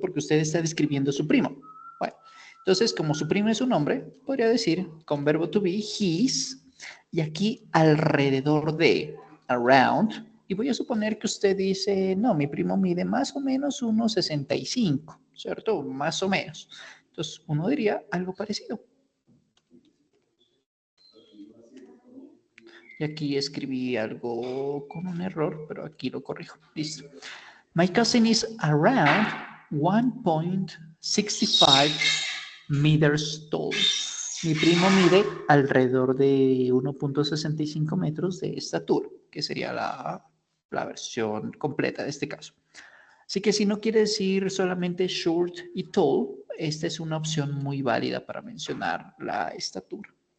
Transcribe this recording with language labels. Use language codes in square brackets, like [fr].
[es] Porque usted está describiendo a su primo. Bueno, entonces, como su primo es un hombre, podría decir con verbo to be, his, y aquí alrededor de, around, y voy a suponer que usted dice, no, mi primo mide más o menos 1,65, ¿cierto? Más o menos. Entonces, uno diría algo parecido. Y aquí escribí algo con un error, pero aquí lo corrijo. Listo. [en] My cousin is around 1.65 meters tall. [es] Mi primo mide alrededor de 1.65 metros de estatura, que sería la versión completa de este caso. Así que si no quiere decir solamente short y tall, esta es una opción muy válida para mencionar la estatura.